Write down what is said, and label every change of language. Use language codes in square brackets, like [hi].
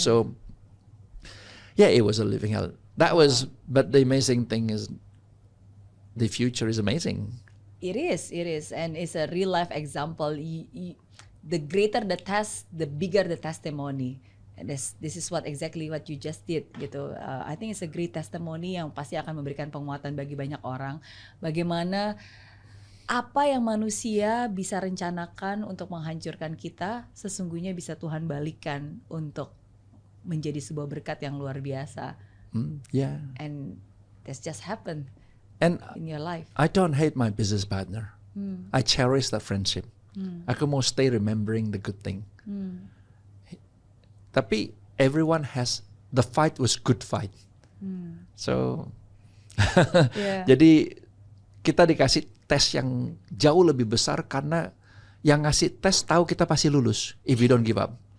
[en] So, it was a living hell. That was, but the amazing thing is, the future is amazing. It is, and it's a real life example. The greater the test, the bigger the testimony. And this is exactly what you just did gitu. I think it's a great testimony [id] yang pasti akan memberikan penguatan bagi banyak orang. Bagaimana apa yang manusia bisa rencanakan untuk menghancurkan kita, sesungguhnya bisa Tuhan balikan untuk menjadi sebuah berkat yang luar biasa. [en] And that's just happened in your life. I don't hate my business partner. I cherish that friendship. [id] Aku mau [en] stay remembering the good thing. [id] Tapi [en] everyone has, the fight was good fight. [id] So, jadi kita dikasih tes yang jauh lebih besar karena yang ngasih tes tahu kita pasti lulus [en] if we don't give up.